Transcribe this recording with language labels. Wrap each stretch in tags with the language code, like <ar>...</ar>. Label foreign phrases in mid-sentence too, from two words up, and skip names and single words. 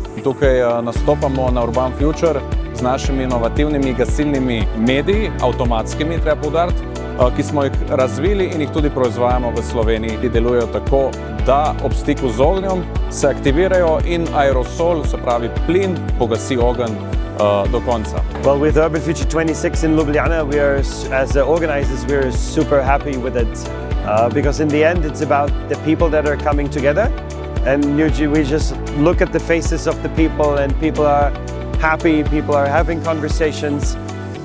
<sl>Tukaj nastopamo na Urban Future z našimi inovativnimi gasilnimi mediji, avtomatskimi, treba poudariti, ki smo jih razvili in jih tudi proizvajamo v Sloveniji. Ti delujejo tako, da ob stiku z ognjem se aktivirajo in aerosol, se pravi plin, pogasi ogenj do konca.</sl> <en>Well, with Urban Future 26 in Ljubljana, as the organizers, we're super happy with it because in the end it's about the people that are coming together, and usually we just look at the faces of the people and people are happy, people are having conversations.</en>